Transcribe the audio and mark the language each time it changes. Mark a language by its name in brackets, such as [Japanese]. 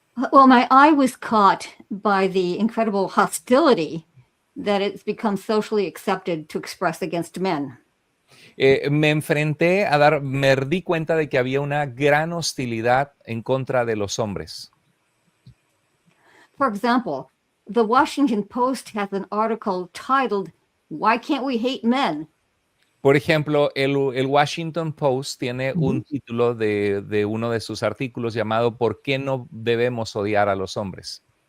[English] Well, my eye was caught by the incredible hostility that it's become socially accepted to express against men. [Spanish] Me di cuenta de que había una gran hostilidad en contra de los hombres. [English] For example, the Washington Post has an article titled, "Why Can't We Hate Men?" [Spanish] Por ejemplo, el Washington Post tiene un título de uno de sus artículos llamado ¿Por qué no debemos odiar a los hombres?